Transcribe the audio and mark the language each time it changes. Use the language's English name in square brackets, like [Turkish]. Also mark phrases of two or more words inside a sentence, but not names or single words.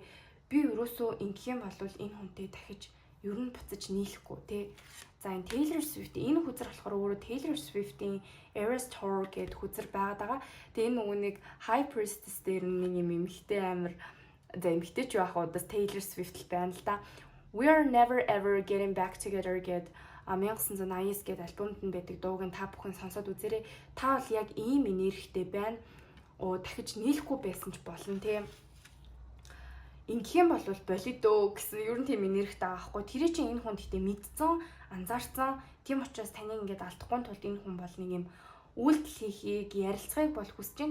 [Mongolian] Би ерөөсөө ингэх юм бол энэ хүнтэй дахиж ер нь буцаж нийлэхгүй те. За энэ Taylor Swift энэ хүзэр болохоор өөрөө Taylor Swift-ийн Eras Tour гэдэг хүзэр байгаад байгаа. Тэгээ энэ нөгөө нэг High Priestess дээр нэг юм эмхтэй амир эмхтэй ч байх удаас Taylor Swift л байна л да. We are never ever getting back together гэд 1989 гээд альбомд нь байдаг дууг нь та бүхэн сонсоод үзээрэй. Та бол яг ийм энергитэй байна. Дахиж нийлэхгүй байсан ч болно тийм. Ингэх юм бол болидөө гэсэн ер нь тийм энергитэй байгаа хгүй. Тэр чинь энэ хүн гэхдээ мэдсэн, анзаарсан. Тийм учраас таныг ингээд алдахгүй тулд энэ хүн бол нэг юм үйлдэл хийхийг, ярилцахыг бол хүсэж байна.